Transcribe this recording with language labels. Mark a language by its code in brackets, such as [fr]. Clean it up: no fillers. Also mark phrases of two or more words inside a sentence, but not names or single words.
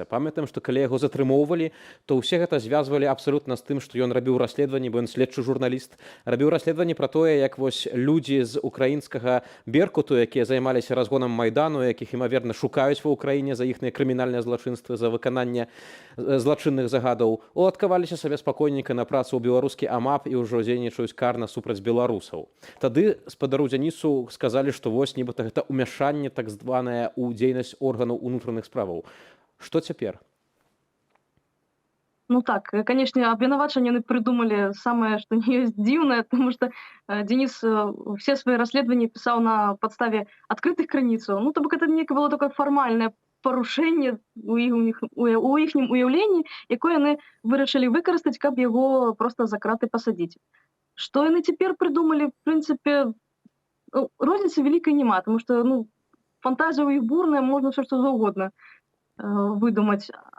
[be] Памятаем, што калі яго затрымоўвалі, то ўсе гэта звязвалі абсалютна з тым, што ён рабіў расследаванні, бо ён следчы журналіст, рабіў расследаванні пра тое, як вось людзі з украінскага беркуту, якія займаліся разгонам Майдану, якіх імаверна шукаюць ва ўкраіне за іхныя крымінальныя злачынствы, за выкананне злачынных загадаў, уладкаваліся сабе спакойненька на працу ў беларускі АМАП і ўжо дзейнічаюць карна супраць беларусаў. Тады спадару Дзянісу сказалі, што вось нібыта гэта умяшанне так званае ў дзейнасць органаў унутраных справаў. Што цяпер? [ru] Так, конечно, обвинувачення они придумали самое, что не есть дивное, потому что Денис все свои расследования писал на подставе открытых границ. [be] То бок [ru] это некое было такое формальное [be] парушэнне у іхнім уяўленні, якое яны вырашылі выкарыстаць, каб яго проста за краты пасадзіць. Што яны цяпер прыдумалі, в прынцыпе, розніцы вялікай няма, таму што фантазія ў іх бурная, можна ўсё што заўгодна выдумаць.